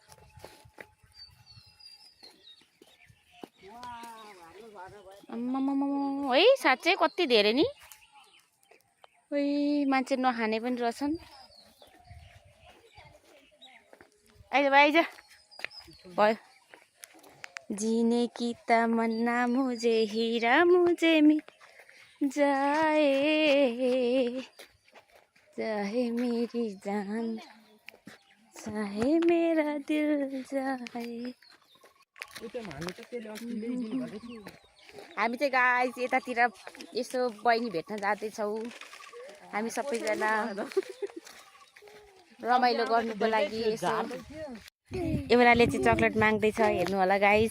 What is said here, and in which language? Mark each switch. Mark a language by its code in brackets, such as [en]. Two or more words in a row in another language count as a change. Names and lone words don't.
[ne] आम्मामा है साँच्चै कति धेरै नि। ओइ मान्छे नखाने पनि रहेछन्। आइज आइज भयो। [hi] जीने की तमन्ना मुझे हीरा मुझे मिल जाए चाहे मेरी जान चाहे मेरा दिल जाए। [ne] हामी चाहिँ गाइस यतातिर यसो बहिनी भेट्न जाँदैछौँ। हामी सबैजना रमाइलो गर्नुको लागि यसो। एउटाले चाहिँ चक्लेट माग्दैछ हेर्नु होला गाइस।